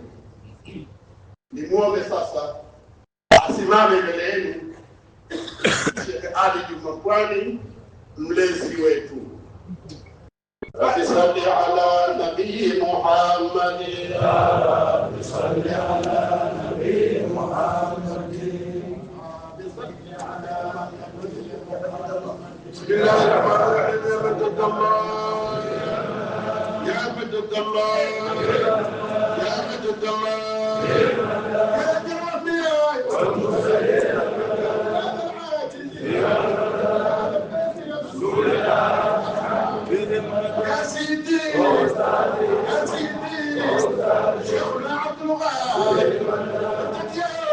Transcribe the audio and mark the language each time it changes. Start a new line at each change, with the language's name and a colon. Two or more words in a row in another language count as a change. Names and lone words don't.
Swahili: Nimuombe sasa asimame mbele yenu Sheikh Ali Juma Mkwani, mlezi wetu.
Arabic: صل على النبي محمد، يا صل على النبي محمد، صل على النبي محمد. بسم الله الرحمن الرحيم. يا مجد الله يا مجد الله يا جرافي يا سيدي يا سيدي شيخنا عبد الوهاب يا